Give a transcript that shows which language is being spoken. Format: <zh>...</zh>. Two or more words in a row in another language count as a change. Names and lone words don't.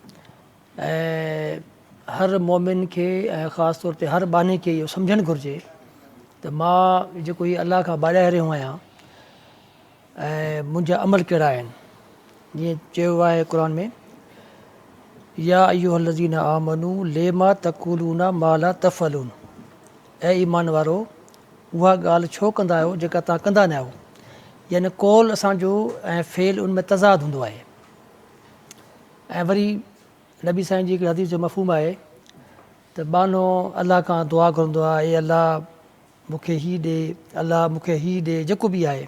<sd>ऐं हर मोमिन खे ऐं ख़ासि तौर ते हर बाने खे इहो सम्झणु घुरिजे त मां जेको हीउ अलाह खां ॿाहिरि रहियो आहियां ऐं मुंहिंजा अमल कहिड़ा आहिनि। जीअं चयो आहे क़ुर में,</sd> <ar>يا أيها الذين آمنوا لم تقولون ما لا تفعلون.</ar> <sd>ऐं ईमान वारो, उहा ॻाल्हि छो कंदा आहियो जेका तव्हां कंदा न आहियो। यानी कौल असांजो ऐं फेल उन में तज़ाद हूंदो आहे। ऐं वरी नबी साईं जी हिकिड़ी हदीस जो मफ़हूम आहे त बानो अलाह खां दुआ घुरंदो आहे, ए अलाह मूंखे हीउ ॾे, अलाह मूंखे हीउ ॾे, जेको बि आहे।</sd>